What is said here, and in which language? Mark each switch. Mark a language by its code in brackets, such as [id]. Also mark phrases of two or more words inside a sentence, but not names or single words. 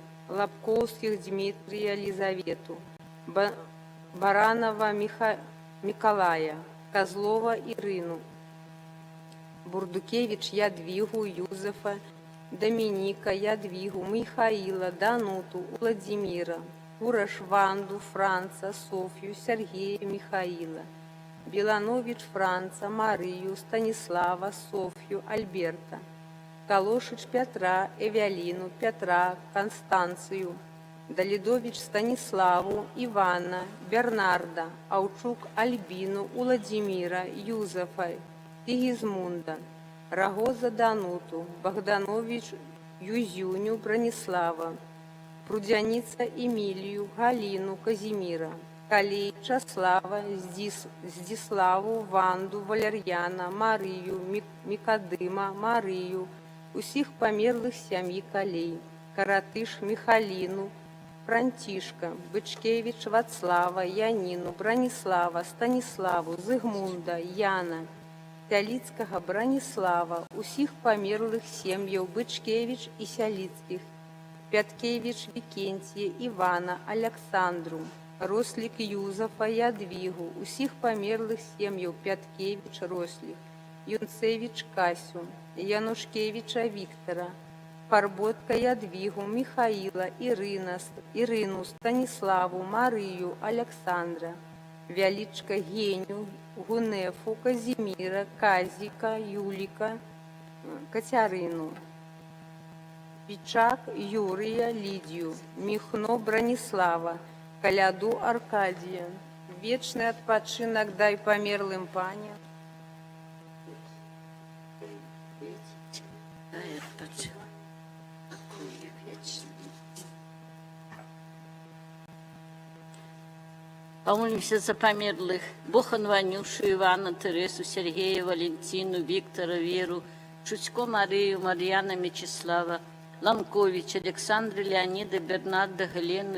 [ru] Лобковских Дмитрия Лизавету, Баранова Миколая, Козлова Ирину, Бурдукевич Ядвигу Юзефа, Доминика Ядвигу, Михаила, Дануту, Владимира, Кураш Ванду, Франца, Софью, Сергея, Михаила, Беланович Франца, Марию, Станислава, Софью, Альберта, Калошич Петра, Эвелину, Петра, Констанцию, Далидович Станиславу, Ивана, Бернарда, Аучук Альбину, Владимира, Юзефа, Сигизмунда, Рагоза Дануту, Богданович Юзюню, Бронислава, Прудяница Эмилию, Галину, Казимира, Калей, Часлава, Здиславу, Ванду, Валерьяна, Марию, Микадыма, Марию, [be] усіх померлих сям'ї Калей, Каратыш Михалину, Франтишка, Бычкевич Вацлава, Янину, Бронислава, Станиславу, Зигмунда, Яна, Сяліцькага Бронислава, усіх померлих сім'яў Бычкевич і Сяліцкіх, Пяткевич Викентия, Ивана, Александру, Рослик Юзефа, Ядвигу, усіх померлих сім'яў Пяткевич, [ru] Рослик, Юнцевич Касю, Янушкевича Виктора, Парботка Ядвигу, Михаила, Ирину, Станиславу, Марию, Александра, Вяличка Геню, Гунефу, Казимира, Казика, Юлика, Катерину, Пичак Юрия, Лидию, Михно Бронислава, Коляду Аркадия. [be] Вечный отпочинок дай померлым пане. [ru] Помолимся за померлых Бохан Ванюшу, Ивана, Тересу, Сергея, Валентину, Виктора, Веру, Шутько Марию, Марьяна, Мечислава, Ламкович, Александра, Леонида, Бернарда, Галену,